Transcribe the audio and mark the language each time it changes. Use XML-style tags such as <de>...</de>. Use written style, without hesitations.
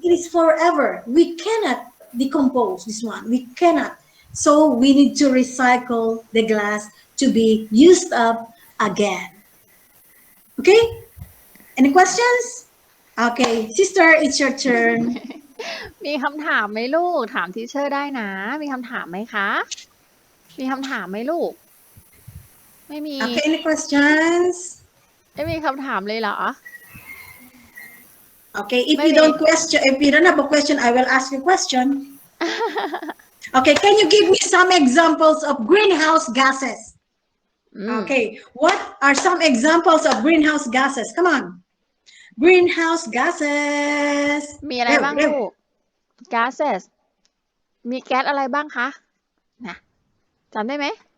<en>It is forever. We cannot decompose this one. We cannot. So we need to recycle the glass to be used up again. Okay? Any questions? Okay, sister, it's your turn.</en> <th>มีคำถามไหมลูกถามทีเชอร์ได้นะมีคำถามไหมคะมีคำถามไหมลูกไม่มี</th> <en>Okay, any questions?</en> <th>ไม่มีคำถามเลยเหรอ</th> <en>Okay, if you don't have a question, I will ask you a question. Okay, can you give me some examples of greenhouse gases? Okay, what are some examples of greenhouse gases? Come on. Greenhouse gases.</en> <th>มีอะไรบ้างลูก gases มีแก๊สอะไรบ้างคะนะจำได้ไหม</th>